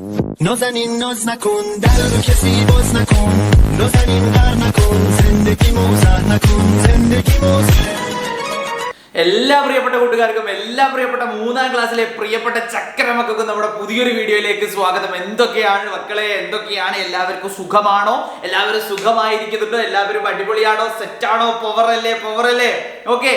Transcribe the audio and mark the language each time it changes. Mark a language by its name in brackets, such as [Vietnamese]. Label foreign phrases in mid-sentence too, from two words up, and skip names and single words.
[Persian] نازنین ناز نکن در رو کسی باز نکن نازنین غر نکن زندگی موزه نکن زندگی موزه [Malayalam] എല്ലാ പ്രിയപ്പെട്ട കൂട്ടുകാർക്കും എല്ലാ പ്രിയപ്പെട്ട മൂന്നാം ക്ലാസ്സിലെ പ്രിയപ്പെട്ട ചക്കരമക്കൾക്കും നമ്മുടെ പുതിയൊരു വീഡിയോയിലേക്ക് സ്വാഗതം. എന്തൊക്കെയാണ് മക്കളെ, എന്തൊക്കെയാണ്? എല്ലാവർക്കും സുഖമാണോ? എല്ലാവരും സുഖമായിരിക്കുന്നുണ്ടോ? എല്ലാവരും അടിപൊളിയാണോ? സെറ്റാണോ? പവറല്ലേ? ഓക്കെ.